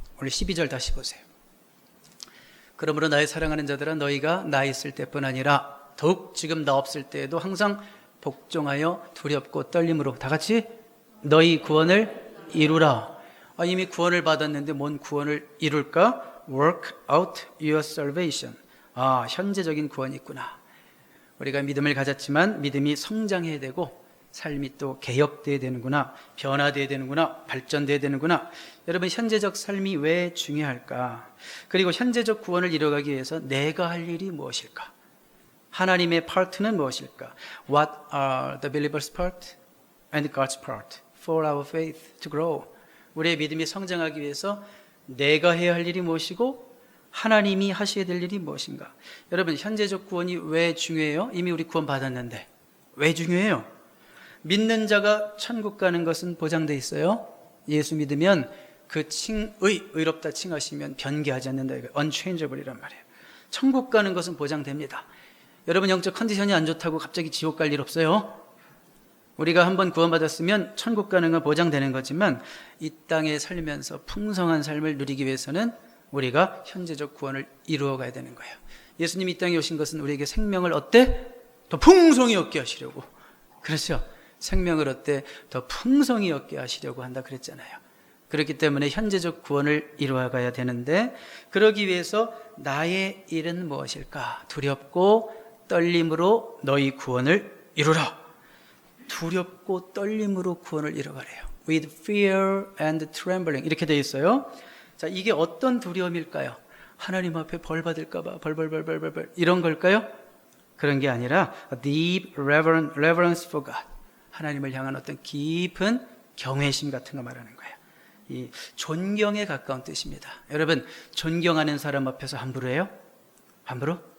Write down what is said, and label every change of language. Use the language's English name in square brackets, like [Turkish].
[Korean] 오늘 12절 다시 보세요. 그러므로 나의 사랑하는 자들아, 너희가 나 있을 때뿐 아니라 더욱 지금 나 없을 때에도 항상 복종하여 두렵고 떨림으로, 다 같이 너희 구원을 이루라. 이미 구원을 받았는데 뭔 구원을 이룰까? [English] Work out your salvation. [Korean] 현재적인 구원이 있구나. 우리가 믿음을 가졌지만 믿음이 성장해야 되고 삶이 또 개혁돼야 되는구나, 변화돼야 되는구나, 발전돼야 되는구나. 여러분, 현재적 삶이 왜 중요할까? 그리고 현재적 구원을 이뤄가기 위해서 내가 할 일이 무엇일까? 하나님의 파트는 무엇일까? [English] What are the believers' part and God's part for our faith to grow? [Korean] 우리의 믿음이 성장하기 위해서 내가 해야 할 일이 무엇이고 하나님이 하셔야 될 일이 무엇인가? 여러분, 현재적 구원이 왜 중요해요? 이미 우리 구원 받았는데 왜 중요해요? 믿는 자가 천국 가는 것은 보장돼 있어요. 예수 믿으면 그 의롭다 칭하시면 변개하지 않는다. unchangeable이란 말이에요. 천국 가는 것은 보장됩니다. 여러분, 영적 컨디션이 안 좋다고 갑자기 지옥 갈 일 없어요. 우리가 한번 구원받았으면 천국 가는 건 보장되는 거지만 이 땅에 살면서 풍성한 삶을 누리기 위해서는 우리가 현재적 구원을 이루어 가야 되는 거예요. 예수님이 이 땅에 오신 것은 우리에게 생명을 어때? 더 풍성히 얻게 하시려고. 그렇죠? 생명을 어때? 더 풍성히 얻게 하시려고 한다 그랬잖아요. 그렇기 때문에 현재적 구원을 이루어 가야 되는데, 그러기 위해서 나의 일은 무엇일까? 두렵고 떨림으로 너희 구원을 이루라. 두렵고 떨림으로 구원을 이뤄가래요. [English] With fear and trembling, [Korean] 이렇게 되어 있어요. 자, 이게 어떤 두려움일까요? 하나님 앞에 벌 받을까 봐 벌 이런 걸까요? 그런 게 아니라 [English] deep reverence for God, [Korean] 하나님을 향한 어떤 깊은 경외심 같은 거 말하는 거예요. 이 존경에 가까운 뜻입니다. 여러분, 존경하는 사람 앞에서 함부로 해요? 함부로?